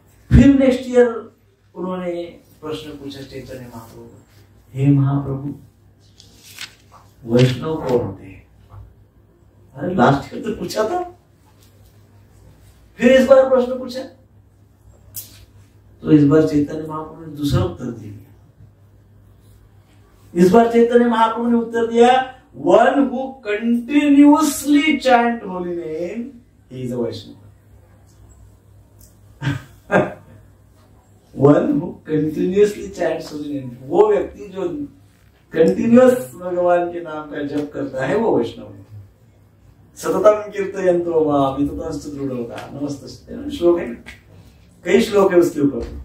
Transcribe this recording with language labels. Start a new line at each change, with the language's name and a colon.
Hindi: फिर next year उन्होंने प्रश्न पूछा चैतन्य महाप्रभु, हे महाप्रभु वैष्णव कौन होते हैं? अरे लास्ट ईयर तो पूछा था, फिर इस बार प्रश्न पूछा, तो इस बार चैतन्य महाप्रभु ने दूसरा उत्तर दिया। इस बार चैतन्य महाप्रभु ने उत्तर दिया,
English: one who continuously chant holy name, he is a Vaishnava. One who continuously chants holy name,
Hindi: वो व्यक्ति जो कंटिन्यूअस भगवान के नाम का जप करता है वो वैष्णव है।
Sanskrit: सततम कीर्तयन्तो मां विततस्तु दृढ़ोता नमस्तस्ते
Hindi: श्लोक है, कई श्लोक है उसके ऊपर।